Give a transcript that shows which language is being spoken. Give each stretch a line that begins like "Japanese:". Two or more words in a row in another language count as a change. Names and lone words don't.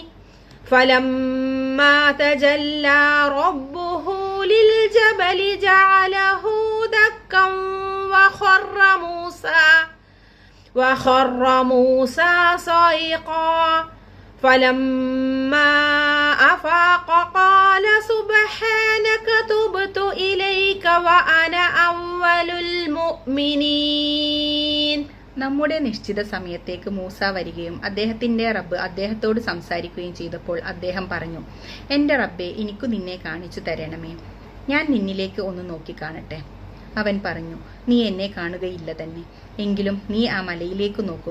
Arabic: فلما تجلى ربه للجبل جعله دكا وخر موسى صعقا فلما أفاق قال سبحانك تبت إليك وأنا أول المؤمنين.
Malayalam: നമ്മുടെ നിശ്ചിത സമയത്തേക്ക് മൂസ വരികയും അദ്ദേഹത്തിന്റെ റബ്ബ് അദ്ദേഹത്തോട് സംസാരിക്കുകയും ചെയ്തപ്പോൾ അദ്ദേഹം പറഞ്ഞു, എന്റെ റബ്ബേ, എനിക്കു നിന്നെ കാണിച്ചു തരണമേ. ഞാൻ നിന്നിലേക്ക് ഒന്ന് നോക്കി കാണട്ടെ. അവൻ പറഞ്ഞു, നീ എന്നെ കാണുകയില്ല തന്നെ. എങ്കിലും നീ ആ മലയിലേക്ക് നോക്കുക.